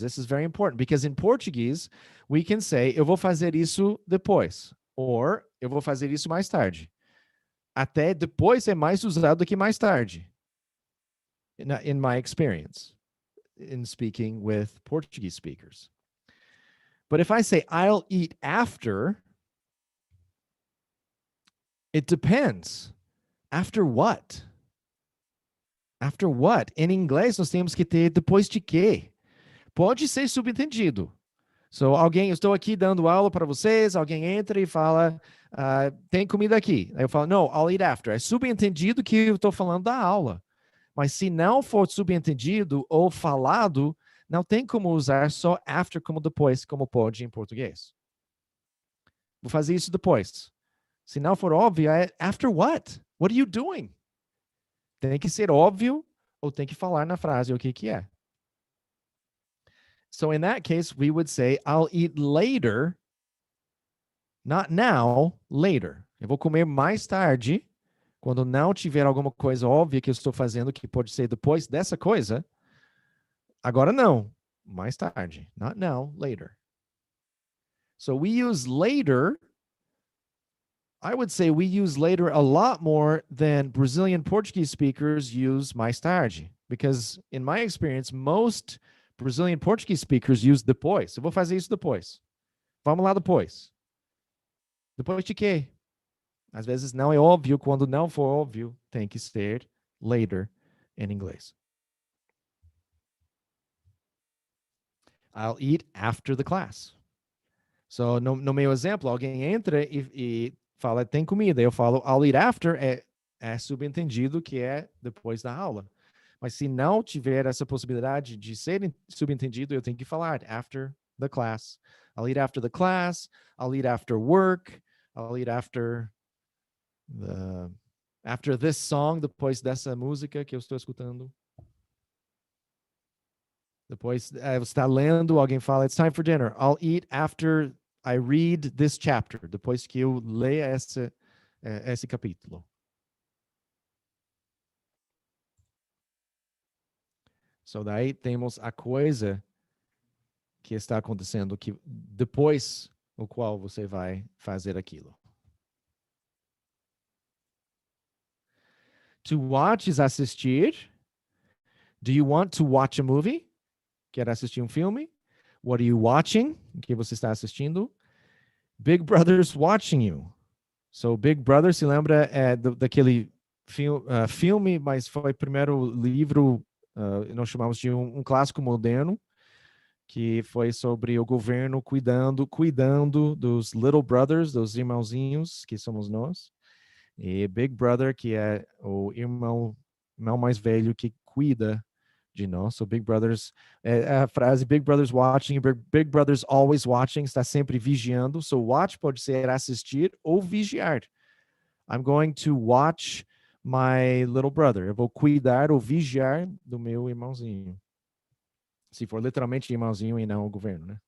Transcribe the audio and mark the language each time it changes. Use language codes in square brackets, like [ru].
[en] This is very important, because in Portuguese, we can say, [pt] eu vou fazer isso depois, [en] or [pt] eu vou fazer isso mais tarde. Até depois é mais usado do que mais tarde, [en] in my experience, in speaking with Portuguese speakers. But if I say, I'll eat after, it depends. After what? After what? [pt] Em inglês, nós temos que ter depois de quê. Pode ser subentendido. So, eu estou aqui dando aula para vocês, alguém entra e fala, tem comida aqui. Aí eu falo, no, [en] I'll eat after. [pt] É subentendido que eu estou falando da aula. Mas se não for subentendido ou falado, não tem como usar só after como depois, como pode em português. Vou fazer isso depois. Se não for óbvio, é [en] after what? What are you doing? [pt] Tem que ser óbvio ou tem que falar na frase o que é. [en] So in that case, we would say, I'll eat later, not now, later. [pt] Eu vou comer mais tarde, quando não tiver alguma coisa óbvia que eu estou fazendo, que pode ser depois dessa coisa. Agora não, mais tarde. [en] Not now, later. So we use later. I would say we use later a lot more than Brazilian Portuguese speakers use mais tarde, because in my experience, most Brazilian Portuguese speakers use depois. [pt] Eu vou fazer isso depois. Vamos lá depois. Depois de quê? Às vezes não é óbvio. Quando não for óbvio, tem que ser later em inglês. [en] I'll eat after the class. [pt] So, no meu exemplo, alguém entra e fala, tem comida. Eu falo, [en] I'll eat after, [pt] é subentendido que é depois da aula. Mas se não tiver essa possibilidade de ser subentendido, eu tenho que falar [en] after the class. I'll eat after the class. I'll eat after work. I'll eat after After this song, [pt] depois dessa música que eu estou escutando. Depois você está lendo, alguém fala, [en] it's time for dinner. I'll eat after I read this chapter. [pt] Depois que eu leia esse capítulo. So daí temos a coisa que está acontecendo que depois o qual você vai fazer aquilo. [en] To watch is assistir. Do you want to watch a movie? [pt] Quer assistir um filme? [en] What are you watching? [pt] O que você está assistindo? [en] Big Brother's watching you. [pt] So Big Brother, se lembra daquele filme, mas foi o primeiro livro, nós chamamos de um clássico moderno, que foi sobre o governo cuidando dos little brothers, dos irmãozinhos, que somos nós. E Big Brother, que é o irmão mais velho que cuida de nós. [en] So Big Brothers, a frase Big Brothers watching, Big Brothers always watching, [pt] está sempre vigiando. So watch pode ser assistir ou vigiar. [en] I'm going to watch my little brother. [pt] Eu vou cuidar ou vigiar do meu irmãozinho. Se for literalmente irmãozinho e não o governo, né?